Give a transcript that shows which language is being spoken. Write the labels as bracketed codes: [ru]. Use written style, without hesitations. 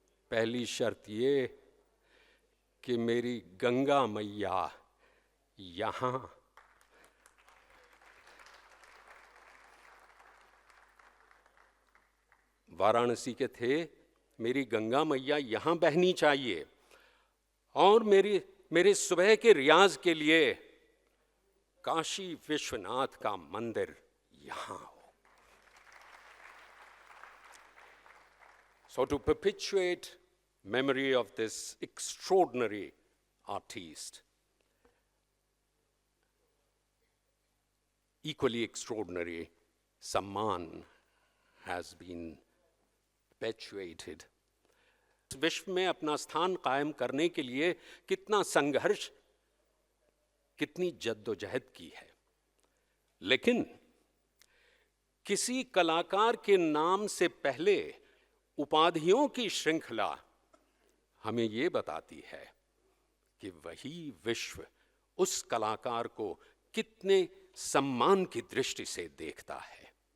[hi] पहली शर्त ये कि मेरी गंगा मैया यहाँ, वाराणसी के थे, मेरी गंगा मैया यहाँ बहनी चाहिए और मेरे सुबह के रियाज के लिए काशी विश्वनाथ का मंदिर यहाँ हो। [en] So to perpetuate memory of this extraordinary artist, equally extraordinary सम्मान has been perpetuated. [hi] विश्व में अपना स्थान कायम करने के लिए कितना संघर्ष, कितनी जद्दोजहद की है। लेकिन किसी कलाकार के नाम से पहले उपाधियों की श्रृंखला हमें ये बताती है कि वही विश्व उस कलाकार को कितने सम्मान की दृष्टि से देखता है।